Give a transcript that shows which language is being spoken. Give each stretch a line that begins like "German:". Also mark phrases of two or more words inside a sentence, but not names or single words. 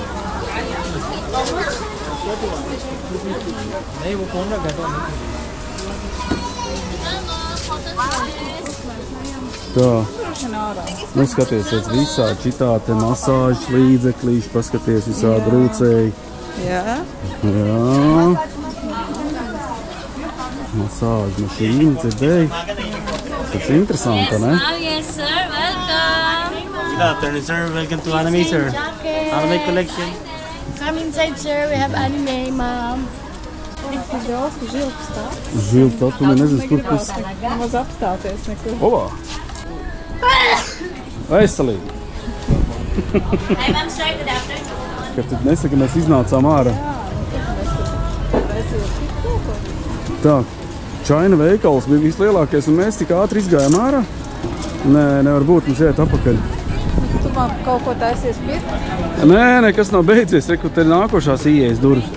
Latvian: Tā. Nu, skaties, visādi šitādi masāžas līdzeklīši, paskaties visādi rūcēji. Jā. Jā. Masāžu mašīna, dzirdēji. Tas ir interesanti, ne?
English: Yes, sir. Welcome. Good afternoon, sir. Welcome to Anime, sir. Anime collection. Come inside, sir. We have anime, ma'am.
Latvian: Žilts atpūmē, nezinu, kur pus. Nemaz apstāties nekur. Olā! Veselīgi!
English: Hi, ma'am, sir. Good afternoon.
Latvian: Kad tad nesaka, mēs iznācām ārā. Tā, China veikals bija vislielākais, un mēs tik ātri izgājām ārā. Nē, nevar būt, mums iet apakaļ. Tu man kaut ko taisies pirkt? Nē, nekas nav beidzies, reku, te ir nākošās ieejas durvis.